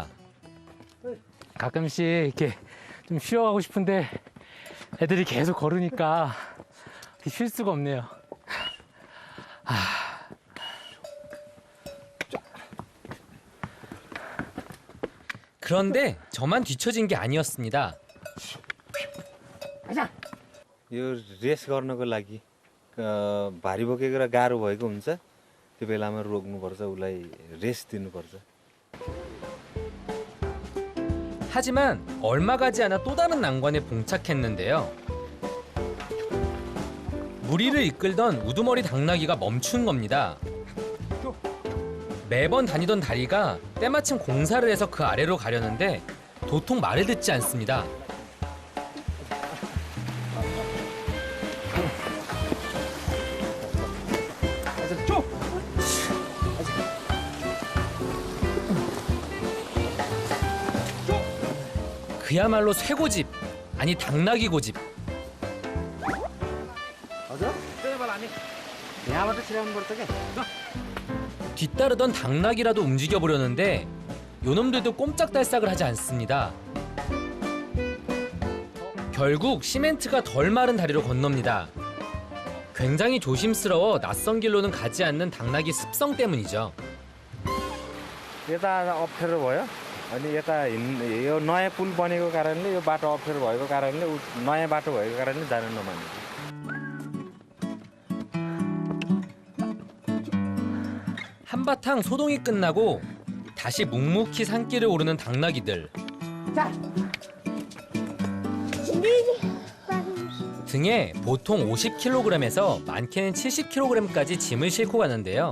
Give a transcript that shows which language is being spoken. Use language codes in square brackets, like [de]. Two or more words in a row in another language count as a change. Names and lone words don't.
[ko] 가끔씩 이렇게 좀 쉬어가고 싶은데 애들이 계속 걸으니까 쉴 수가 없네요. 그런데 저만 뒤처진 게 아니었습니다. [ne] यो रेस गर्नको लागि भारी बोकेको र गाह्रो भएको हुन्छ त्यो बेलामा रोक्नुपर्छ उसलाई रेस्ट दिनुपर्छ [ko] 하지만 얼마 가지 않아 또 다른 난관에 봉착했는데요. 무리를 이끌던 우두머리 당나귀가 멈춘 겁니다. 매번 다니던 다리가 때마침 공사를 해서 그 아래로 가려는데 도통 말을 듣지 않습니다. 그야말로 쇠고집, 아니 당나귀 고집. [ne] यहाँबाट छिराउनुपर्छ क्या [ko] 뒤따르던 당나귀라도 움직여보려는데 요놈들도 꼼짝달싹을 하지 않습니다. 결국 시멘트가 덜 마른 다리로 건넙니다. 굉장히 조심스러워 낯선 길로는 가지 않는 당나귀 습성 때문이죠. [ne] यता अप्ठ्यारो भयो अनि यता यो नयाँ पुल बनेको कारणले यो बाटो अप्ठ्यारो भएको कारणले नयाँ बाटो भएको कारणले जान नमानेको [ko] 한바탕 소동이 끝나고 다시 묵묵히 산길을 오르는 당나귀들. 등에 보통 50kg에서 많게는 70kg까지 짐을 싣고 가는데요.